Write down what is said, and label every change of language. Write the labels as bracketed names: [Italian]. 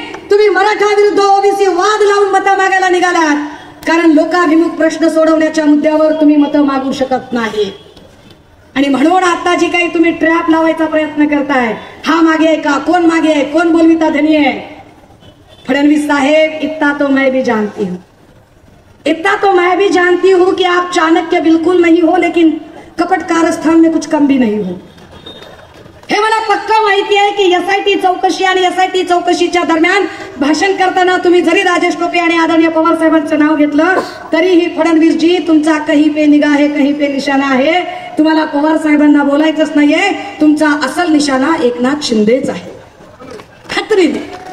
[Marathi] तुम्ही मराठा विरुद्ध ओबीसी वाद लावून मतं मागायला निघालात, कारण लोकाभिमुख प्रश्न सोडवण्याच्या मुद्द्यावर तुम्ही मतं मागू शकत नाही. आणि म्हणून आता जी काही तुम्ही ट्रॅप लावायचा प्रयत्न करताय, हा मागे आहे का, कोण मागे आहे, कोण बोलविता धनी आहे. [Hindi] फडणवीस साहेब, इतना तो मैं भी जानती हूँ, इतना तो मैं भी जानती हूँ कि आप चाणक्य बिल्कुल नहीं हो, लेकिन कपट कारस्थान में कुछ कम भी नहीं हो. [Marathi] हे मला पक्का माहिती आहे की एसआयटी चौकशी आणि एसआयटी चौकशीच्या दरम्यान भाषण करताना तुम्ही जरी राजेश टोपे आणि आदरणीय पवार साहेबांचं नाव घेतलं, तरीही फडणवीसजी तुमचा [Hindi] कहीं पे निगाह है कहीं पे निशाणा [Marathi] आहे. तुम्हाला पवार साहेबांना बोलायचंच नाहीये, तुमचा असल निशाणा एकनाथ शिंदेच आहे, खात्रीने.